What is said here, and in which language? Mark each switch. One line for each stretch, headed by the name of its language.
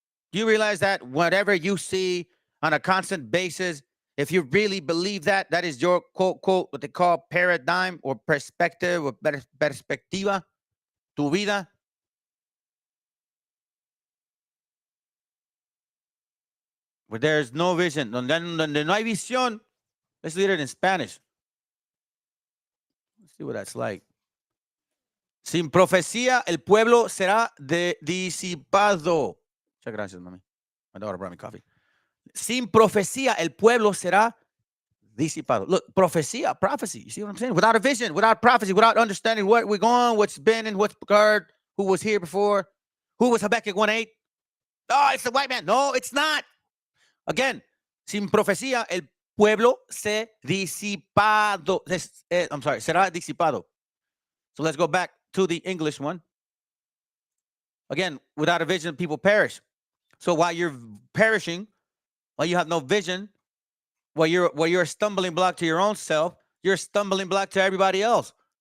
English: Do you realize that whatever you see on a constant basis, if you really believe that, that is your quote, what they call paradigm or perspective or
Spanish: perspectiva, tu vida?
English: Where there's no vision,
Spanish: donde no hay visión.
English: Let's read it in Spanish. Let's see what that's like.
Spanish: Sin profecía, el pueblo será disipado. Muchas gracias, mami.
English: My daughter brought me coffee.
Spanish: Sin profecía, el pueblo será
English: Disipado. Look, profecía, prophecy. You see what I'm saying? Without a vision, without prophecy, without understanding what we're going, what's been and what's occurred, who was here before, who was Habakkuk 1:8. Oh, it's the white man. No, it's not.
Spanish: Again, sin profecía, el pueblo se disipado.
English: I'm sorry,
Spanish: será disipado.
English: So let's go back to the English one. Again, without a vision, people perish. So while you're perishing, while you have no vision, while you're a stumbling block to your own self, you're a stumbling block to everybody else.